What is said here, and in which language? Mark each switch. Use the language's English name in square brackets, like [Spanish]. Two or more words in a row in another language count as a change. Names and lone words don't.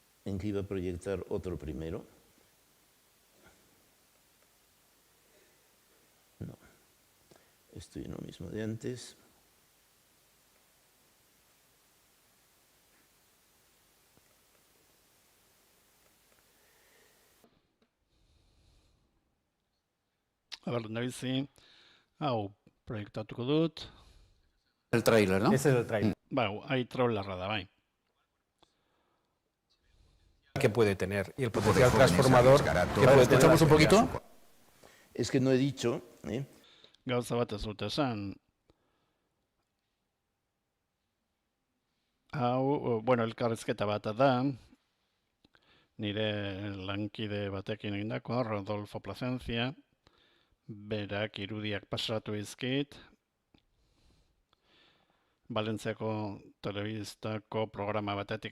[Spanish] en que iba a proyectar otro primero. No, estoy en lo mismo de antes. [Basque] Lehendabizi, hau proiektatuko dut. [Spanish] El tráiler, ¿no? Ese es el trailer. [Basque] Hai trailerra da, bai. [Spanish] Que puede tener y el potencial transformador que puede tener. ¿Escuchamos un poquito? Es que no he dicho, [Basque] Gauza bat ez dut esan. Hau, bueno, elkarrizketa bat da, nire lankide batekin egindakoa, Rodolfo Plasencia, berak irudiak pasatu izkit, Valentziako telebistako programa batetik